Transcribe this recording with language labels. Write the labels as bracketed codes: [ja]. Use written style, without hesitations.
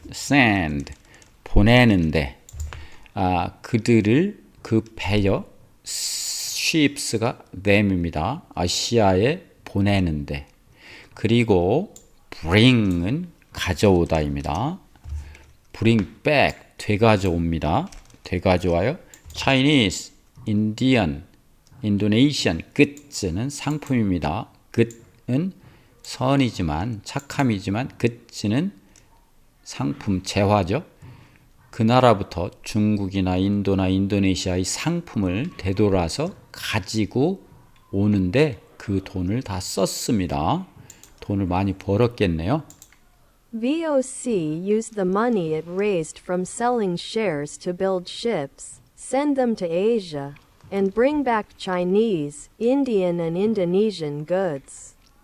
[ko] send 보내는데 그들을 그 배요 ships가 them입니다. 아시아에 보내는데. 그리고 bring은 가져오다입니다. [en] bring back [ko] 되가져옵니다. 되가져와요. [en] Chinese, Indian, Indonesian goods [ko] 는 상품입니다. good은 선이지만 착함이지만 goods는 상품 재화죠. 그 나라부터 중국이나 인도나 인도네시아의 상품을 되돌아서 가지고 오는데 그 돈을 다 썼습니다. 돈을 많이 벌었겠네요. [en] VOC used the money it raised from selling shares to build ships, send them to Asia, and bring back Chinese, Indian, and Indonesian goods.